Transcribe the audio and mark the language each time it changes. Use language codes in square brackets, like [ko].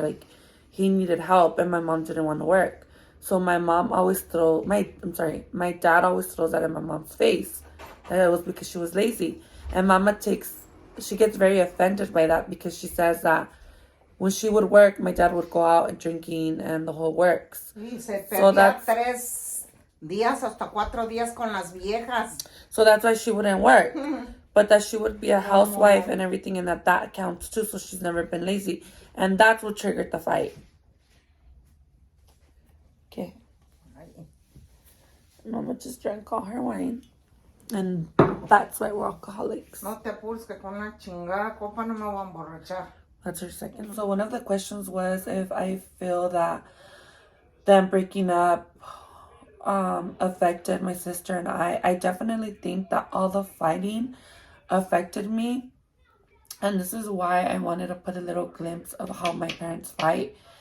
[en] Like, he needed help and my mom didn't want to work. So my dad always throws that in my mom's face. That it was because she was lazy. And Mama she gets very offended by that because she says that when she would work, my dad would go out and drinking and the whole works. [es] Y se [en] So [es] perdía 3 días hasta 4 días con las viejas. [en] So that's why she wouldn't work. But that she would be a housewife and everything, and that counts too. So she's never been lazy. And that's what triggered the fight. Okay. Mama just drank all her wine. And that's why we're alcoholics. [es] No te apures que con una chingada copa no me voy a emborrachar. [en] That's her second. So one of the questions was if I feel that them breaking up affected my sister and I. I definitely think that all the fighting affected me. And this is why I wanted to put a little glimpse of how my parents fight.